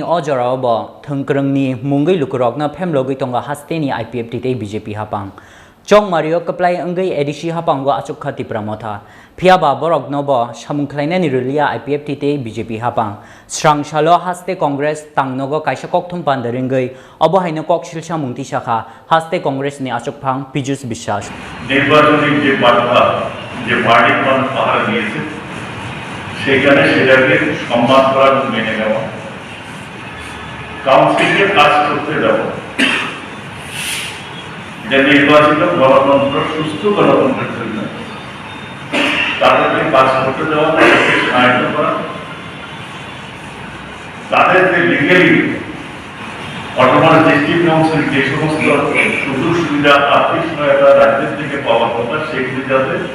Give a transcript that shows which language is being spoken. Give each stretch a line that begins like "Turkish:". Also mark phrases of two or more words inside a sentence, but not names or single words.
Kok Borok: o jorao bo thungkrungni mungoi lukurokno phemlogoi tonga hasteni IPFT tei BJP hapang Chong Mario kaplai angai edisi hapango achukha Tripura motha phiaba borokno bo samungkhlainani rulia IPFT tei BJP hapang Srang salo haste Congress tangnogo kaisa kokthum pandaringai obohaino koksil samungti shakha haste Congress ni achukphang Pijus Biswas
Bangla: নির্বাচনী যে বার্তা যে ভার্ডিক্ট মানুষ পাহারা দিয়েছে সেখানে সেটাকে সম্মান করার মেনে নেওয়া কাউন্সিলকে কাজ করতে দেওয়া যে নির্বাচিত গণতন্ত্র সুস্থ গণতন্ত্রের জন্য তাদেরকে কাজ করতে দেওয়া তাদেরকে সাহায্য করা তাদেরকে লিগালি বর্তমান
English: district council
Bangla: যে সমস্ত সুযোগ সুবিধা আর্থিক সহায়তা রাজ্যের থেকে পাওয়ার কথা সেগুলি যাতে